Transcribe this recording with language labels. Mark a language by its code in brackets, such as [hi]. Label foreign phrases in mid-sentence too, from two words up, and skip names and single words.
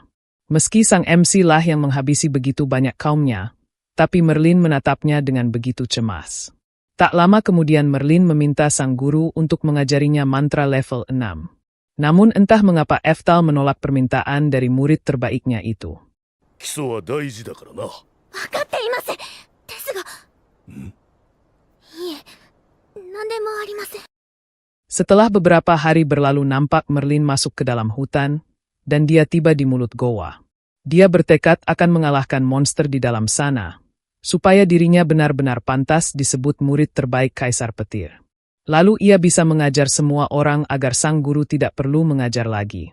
[id] Meski sang MC lah yang menghabisi begitu banyak kaumnya, tapi Merlin menatapnya dengan begitu cemas. Tak lama kemudian Merlin meminta sang guru untuk mengajarinya mantra level 6. Namun entah mengapa Eftal menolak permintaan dari murid terbaiknya itu. [ja] 基礎は大事だからな. わかっています。ですが。いえ、何でもありません。 [id] Setelah beberapa hari berlalu nampak Merlin masuk ke dalam hutan, dan dia tiba di mulut goa. Dia bertekad akan mengalahkan monster di dalam sana, supaya dirinya benar-benar pantas disebut murid terbaik Kaisar Petir. Lalu ia bisa mengajar semua orang agar sang guru tidak perlu mengajar lagi.